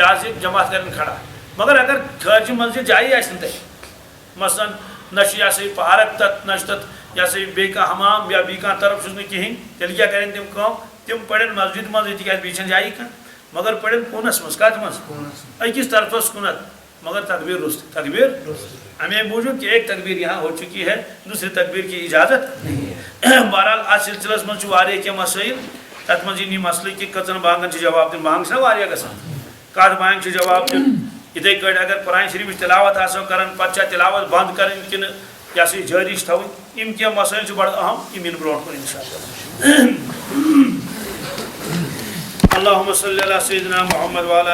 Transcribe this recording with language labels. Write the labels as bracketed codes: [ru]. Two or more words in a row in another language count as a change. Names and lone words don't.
[ks] حظ یہِ جماعت کرن کھڑا مگر اگر خارجہِ مسجد جایی آسہِ نہٕ تتہِ مثلاً نہ چھُ یہِ ہسا یہِ پارک تتھ نہ چھُ تتھ یہِ ہسا یہِ بیٚیہِ کانٛہہ حمام یا بیٚیہِ کانٛہہ طرف چھُس نہٕ کِہینۍ تیٚلہِ کیٛاہ کرن تِم کٲم تِم پرن مسجد منٛزٕے تِکیٛازِ بیٚیہِ چھنہٕ جایی کانٛہہ مگر پرن کوٗنس منٛز کتھ منٛز أکِس طرفس کُنتھ مگر تکبیٖر روٚستُے تکبیٖر امی موٗجوٗب [ur] کہ ایک تکبیٖر یہاں ہو چُکی ہے دوسری تکبیٖر کی اجازت [ks] بہرحال اتھ سلسلس منٛز چھُ واریاہ کینٛہہ مسٲیِل تتھ منٛز یی نہٕ مسلہٕ کہ کٔژن بانگن چھِ جواب دِیُن بانگ چھِنہ واریاہ گژھان کتھ بانگہِ چھُ جواب دیُن اتھے کٹ اگر قرآن شریف تلاوت آسو کران پتہ تلاوت بند کرن کن یہ سا جاری تھوین یم کی مسائل بڑا اہم یم ان برو کن انشاءاللہ. [ar] اللہم صلی علی سیدنا محمد وعلی